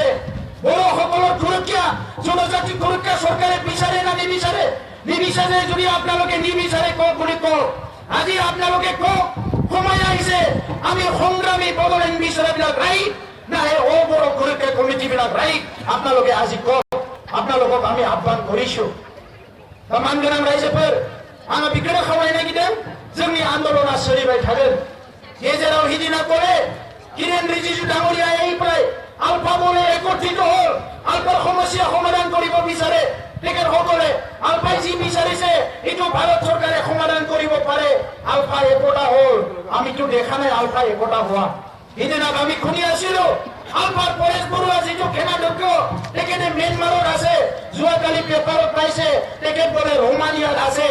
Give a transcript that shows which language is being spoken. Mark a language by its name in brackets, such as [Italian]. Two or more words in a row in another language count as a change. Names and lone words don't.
[Assamese] বড়োসকলৰ সুৰক্ষা, জনজাতিৰ সুৰক্ষা চৰকাৰে বিচাৰে না নিবিচাৰে? নিবিচাৰে যদি আপোনালোকে নিবিচাৰে কওক বুলি কওক। আজি আপোনালোকে কওক, সময় আহিছে আমি সংগ্ৰামী বড়োলেণ্ড বিচৰাবিলাক ৰাইট না এই বড়ো সুৰক্ষা কমিটিবিলাক ৰাইট? আপোনালোকে আজি কওক। আপোনালোকক আমি আহ্বান কৰিছো। [Bodo] मानगोनां रायजोफोर, आङो बेखौनो खावलायनो नागिरदों, जोंनि आन्दलना सोलिबाय थागोन। गेजेराव हिदिना [Assamese] करे किरेन रिजिजु डाঙৰীয়াই আলফা বলে একত্ৰিত হ'ল, আলফাৰ সমস্যা সমাধান কৰিব বিচাৰে। তেখেতসকলে আলফাই যি বিচাৰিছে এইটো ভাৰত চৰকাৰে সমাধান কৰিব পাৰে। আলফা একতা হ'ল, আমিতো দেখা নাই আলফা একতা হোৱা। সিদিনা আমি শুনি আছিলো আলফাৰ পৰেশ বৰুৱা যিটো সেনাধ্যক্ষ, তেখেতে ম্যানমাৰত আছে, যোৱাকালি পেপাৰত পাইছে তেখেত বোলে ৰোমানিয়াত আছে।